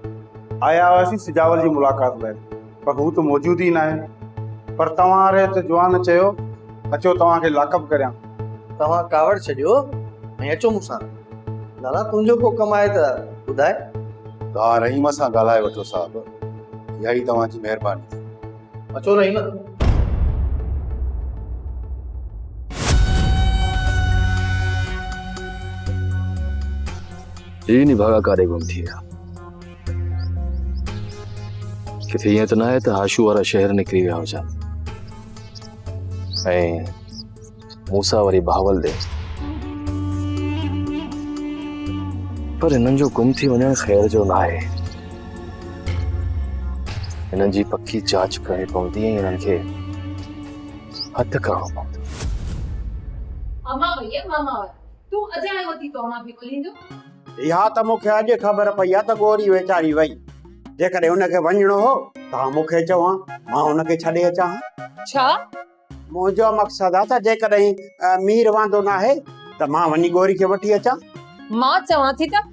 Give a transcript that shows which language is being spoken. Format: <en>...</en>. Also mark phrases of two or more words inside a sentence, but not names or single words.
<sd>आया हुआसीं सिजावल जी मुलाक़ात लाइ पर हू त मौजूदु ई न आहे। पर तव्हां रे त जवान चयो अचो तव्हांखे लाकअप करियां। तव्हां कावड़ छॾियो ऐं अचो मूंसां। लाला तुंहिंजो को कमु आहे त ॿुधाए। तव्हां रहीम सां ॻाल्हाए वठो साहिबु। इहा ई तव्हांजी महिरबानी थी। अचो रहीम।</sd> <hi>ये नहीं भागा</hi> <sd>कारे गुम थी विया। किथे ईअं त न आहे त आशू वारा शहर निकिरी विया हुजनि ऐं मूसा वरी बावल ॾे। पर हिननि जो गुम थी वञणु ख़ैर जो न आहे। हिननि जी पक्की जांच करणी पवंदी ऐं हिननि खे हथु करणो पवंदो। मामा भैया मामा तू अजाए होती तो मां भी बोलिंदो। इहा त मूंखे अॼु ख़बर पई आहे त गोरी वेचारी वई। जेकॾहिं हुनखे वञिणो हो तव्हां मूंखे चवां मां हुनखे छॾे अचां। छा मुंहिंजो मक़सदु आहे त जेकॾहिं मीर वांदो न आहे त मां वञी गोरी खे वठी अचां। मां चवां थी त</sd>